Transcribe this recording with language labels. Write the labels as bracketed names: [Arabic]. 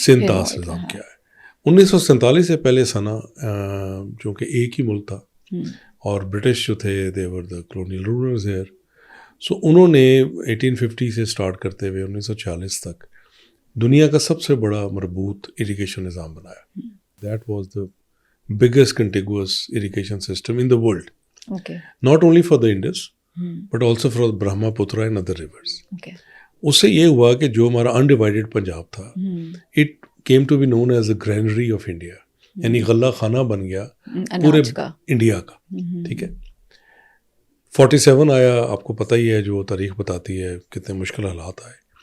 [Urdu] سندھ طاس نظام کیا ہے؟ 1947 سے پہلے سنا جو کہ ایک ہی ملک تھا اور برٹش جو تھے [English] They were the colonial rulers here. [Urdu] سو انہوں نے 1850 سے اسٹارٹ کرتے ہوئے 1946 تک دنیا کا سب سے بڑا مربوط اریگیشن نظام بنایا. [English] That was the biggest contiguous irrigation system in the world, not only for the Indus but also for Brahmaputra and other rivers. [Urdu] اس سے یہ ہوا کہ جو ہمارا انڈیوائڈیڈ پنجاب تھا [English] it came to be known as a granary of India, [Urdu] یعنی غلہ خانہ بن گیا پورے انڈیا کا. ٹھیک ہے, 47 آیا, آپ کو پتہ ہی ہے جو تاریخ بتاتی ہے کتنے مشکل حالات آئے.